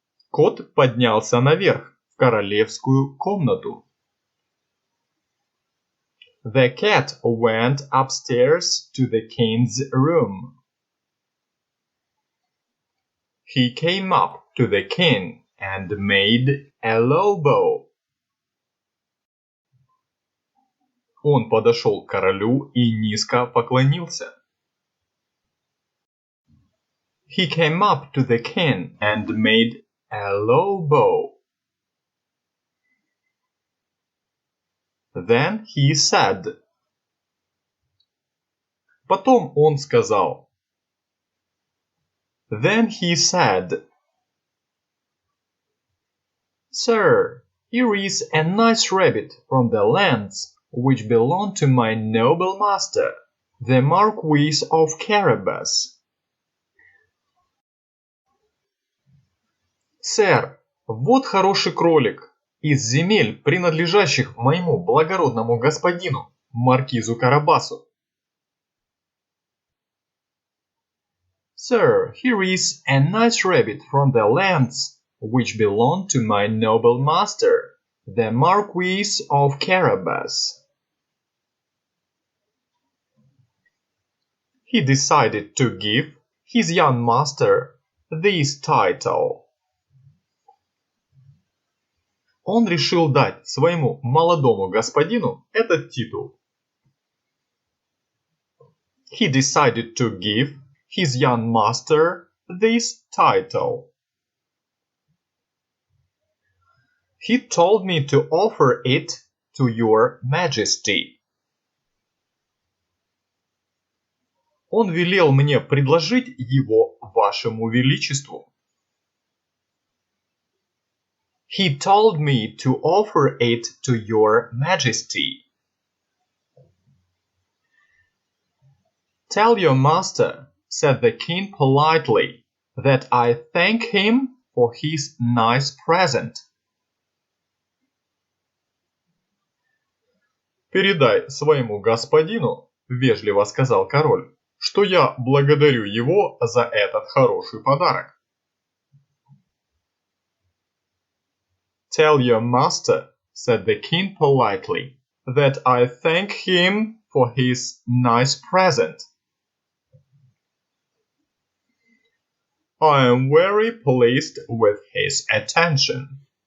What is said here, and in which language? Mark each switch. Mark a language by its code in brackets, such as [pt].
[ru] Кот поднялся наверх, в королевскую комнату. [en] The cat went upstairs to the king's room. He came up to the king and made a low bow. [ru] Он подошел к королю и низко поклонился. [en] He came up to the king and made a low bow. Then he said. [ru] Потом он сказал. [en] Then he said. Sir, here is a nice rabbit from the lands which belong to my noble master, the Marquis of Carabas. [ru] Сэр, вот хороший кролик из земель, принадлежащих моему благородному господину, маркизу Карабасу. [en] Sir, here is a nice rabbit from the lands which belong to my noble master, the Marquis of Carabas. He decided to give his young master this title. [ru] Он решил дать своему молодому господину этот титул. [en] He decided to give his young master this title. He told me to offer it to your majesty. [ru] Он велел мне предложить его вашему величеству. [en] He told me to offer it to your majesty. Tell your master, said the king politely, that I thank him for his nice present. [ru] Передай своему господину, вежливо сказал король, что я благодарю его за этот хороший подарок. [en] Tell your master, said the king politely, that I thank him for his nice present. I am very pleased with his attention.